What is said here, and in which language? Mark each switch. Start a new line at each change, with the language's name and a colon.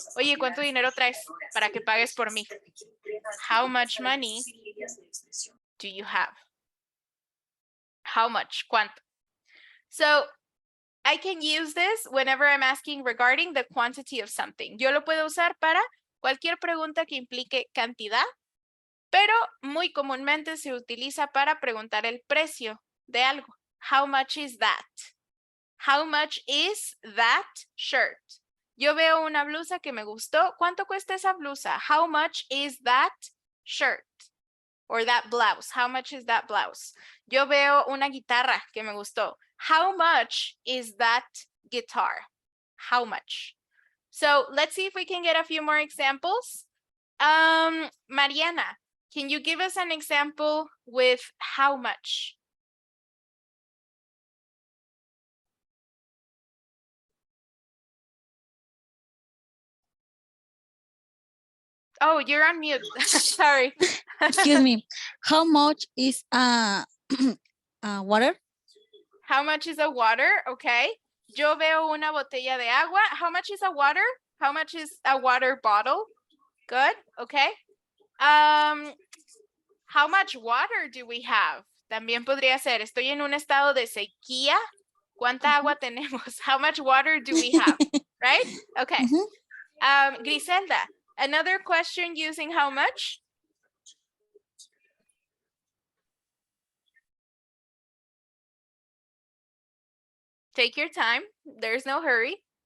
Spanish: Oye, ¿cuánto dinero traes para que pagues por mí?
English: How much money do you have? How much?
Spanish: ¿Cuánto?
English: So, I can use this whenever I'm asking regarding the quantity of something.
Spanish: Yo lo puedo usar para cualquier pregunta que implique cantidad, pero muy comúnmente se utiliza para preguntar el precio de algo.
English: How much is that? How much is that shirt?
Spanish: Yo veo una blusa que me gustó. ¿Cuánto cuesta esa blusa?
English: How much is that shirt? Or that blouse. How much is that blouse?
Spanish: Yo veo una guitarra que me gustó.
English: How much is that guitar? How much? So let's see if we can get a few more examples. Mariana, can you give us an example with how much? Oh, you're on mute. Sorry. Excuse me. How much is water? How much is a water? Okay.
Spanish: Yo veo una botella de agua.
English: How much is a water? How much is a water bottle? Good. Okay. How much water do we have?
Spanish: También podría ser, estoy en un estado de sequía. ¿Cuánta agua tenemos?
English: How much water do we have? Right? Okay. Griselda, another question using how much? Take your time. There's no hurry.